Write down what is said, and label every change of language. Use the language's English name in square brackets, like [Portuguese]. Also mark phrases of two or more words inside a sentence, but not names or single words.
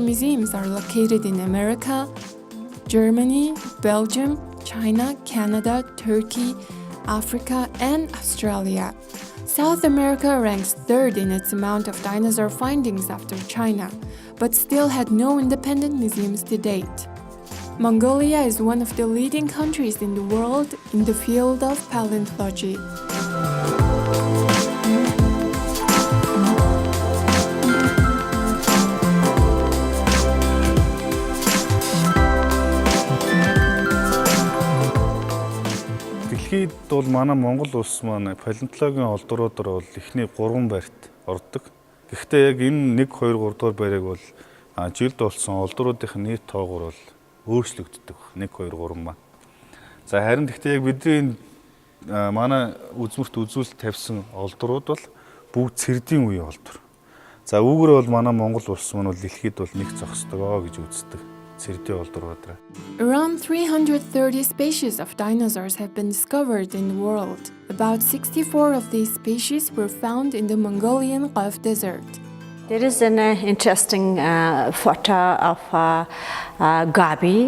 [English] museums are located in America, Germany, Belgium, China, Canada, Turkey, Africa, and Australia. South America ranks third in its amount of dinosaur findings after China, but still had no independent museums to date. Mongolia is one of the leading countries in the world in the field of paleontology. [Mongolian] Дэлхийд бол манай Монгол улс маань палеонтологийн олдруудаар бол эхний 3 байрт ордог. Гэхдээ яг энэ 1, 2, 3 дугаар байрыг бол жилд болсон олдруудын нийт тоогоор бол өөрчлөгддөг. 1, 2, 3 маань. За харин гэхдээ яг бидний манай үзмэрт үзүүлэлт тавьсан олдрууд бол бүгд цэрдийн үеийн олдор. За үүгээр бол манай Монгол улс маань бол дэлхийд бол нэг зогсдог гэж үздэг. [English] Around 330 species of dinosaurs have been discovered in the world. About 64 of these species were found in the Mongolian Gulf Desert. There is an interesting photo of Gobi.